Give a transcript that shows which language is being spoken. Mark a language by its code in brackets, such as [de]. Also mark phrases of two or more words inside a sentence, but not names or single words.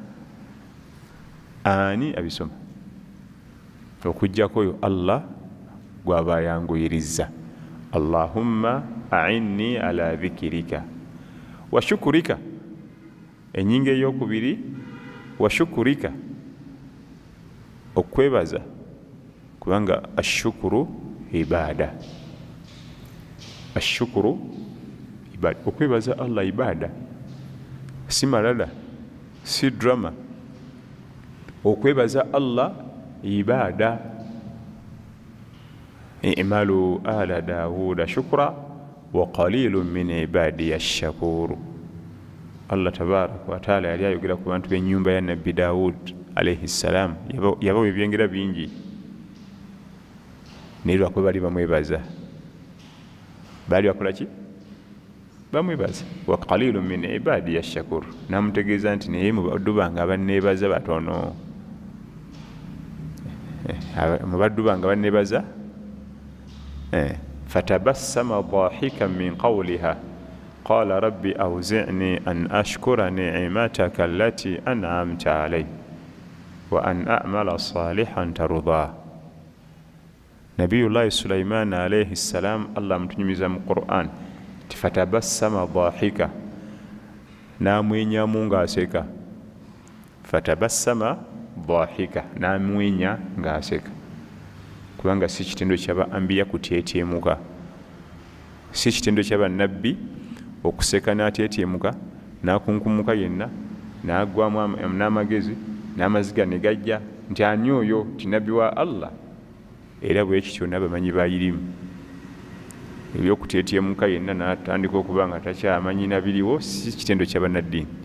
[lg] okujjako oyo Allah gwaba yanguyiriza [ar] اللهم أعني على ذكرك وشكرك [lg] enyinga eyokubiri wa shukurika okwebaza kubanga [ar] الشكر عبادة [lg] okwebaza Allah ibada si malala si drama okwebaza Allah ibada [ar] اعملوا آل داود شكرا وقليل من عبادي الشكور. [lg] Allah tabaraka wa taala yali ayogera ku bantu b'ennyumba ya Nabbi Dawud [ar] عليه السلام [lg] yabawa ebyengera bingi naye lwakwe bali bamwebaza baali bakola ki bamwebaza [ar] وقليل من عبادي الشكور [lg] namutegeeza nti naye mu baddu bange abanneebaza batono mu baddu bange abanneebaza [ar] فتبسم ضاحكا من قولها قال رب أوزعني أن أشكر نعمتك التي أنعمت علي وأن أعمل صالحا ترضاه. [lg] Nabiyullahi Sulaiman [ar] عليه السلام [lg] Allah mtunyumiza mu Qur'an [ar] فتبسم ضاحكا [lg] namwenya ngaaseka [ar] فتبسم ضاحكا [lg] namwenya ngaaseka kubanga si kitendo kyaba ambiya kuteeteemuka si kitendo kyaba nabbi okuseka n'ateeteemuka n'akunkumuka yenna n'agwamu n'amagezi n'amaziga ne gajja nti ani oyo ti nabbi wa Allah era bwe kityo n'abamanyi bayirimu ebyokuteeteemuka yenna n'atandika okuba nga takyamanyi nabiriwo si kitendo ky'abannaddiini